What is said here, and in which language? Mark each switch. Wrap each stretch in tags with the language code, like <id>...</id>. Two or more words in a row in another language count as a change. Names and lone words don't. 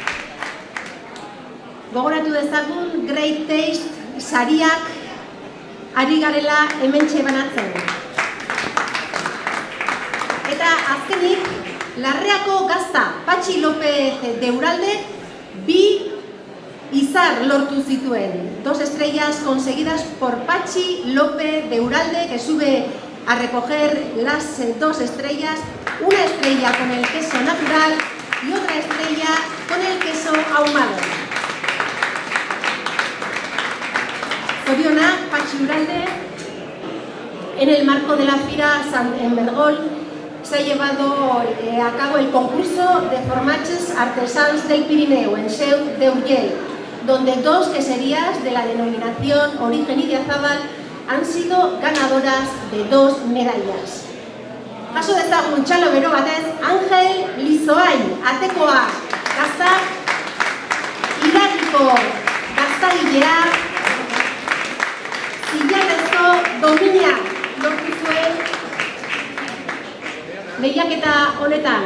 <eu>Gogoratu dezagun Great Taste sariak ari garela hementxe banatzen. Eta azkenik, Larreako gazta Patxi López de Uralde 2 izar lortu zituen.</eu> <es>2 estrellas conseguidas por Patxi López de Uralde, que sube a recoger las 2 estrellas, una estrella con el queso natural y otra estrella con el queso ahumado.</es> <eu>Zorionak Patxi Uralde,</eu> <es>en el marco de la Fira en Bergol, se ha llevado a cabo el concurso de formatges artesans del Pirineo en Seu d'Urgell, donde 2 queserías de la denominación Origen Idiazábal han sido ganadoras de 2 medallas.</es> <eu>Jaso dezagun txalo bero batez, Angel Lizoain, atekoa, gazta, Iragiko gaztagilea, zilarrezko domina lortu zuen lehiaketa honetan.</eu>